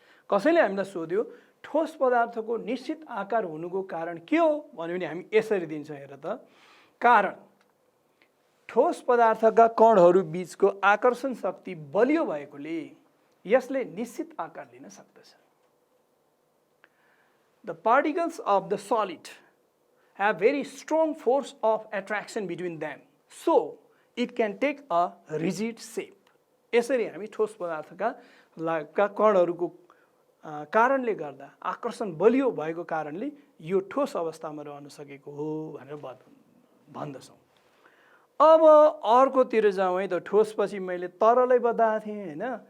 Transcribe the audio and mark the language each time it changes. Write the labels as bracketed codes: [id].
[ne] कसैले हामीलाई सोध्यो ठोस पदार्थको निश्चित आकार हुनुको कारण के हो भन्यो भने हामी यसरी दिन्छौँ, हेर त। कारण ठोस पदार्थका कणहरू बीचको आकर्षण शक्ति बलियो भएकोले यसले निश्चित आकार लिन सक्दछ। [en] The particles of the solid have very strong force of attraction between them, so it can take a rigid shape. [ne] यसरी हामी ठोस पदार्थका कणहरूको कारणले गर्दा, आकर्षण बलियो भएको कारणले यो ठोस अवस्थामा रहन सकेको हो भनेर भन्दछौँ। अब अर्कोतिर जाउँ है त। ठोसपछि मैले तरलै बताएको थिएँ हैन।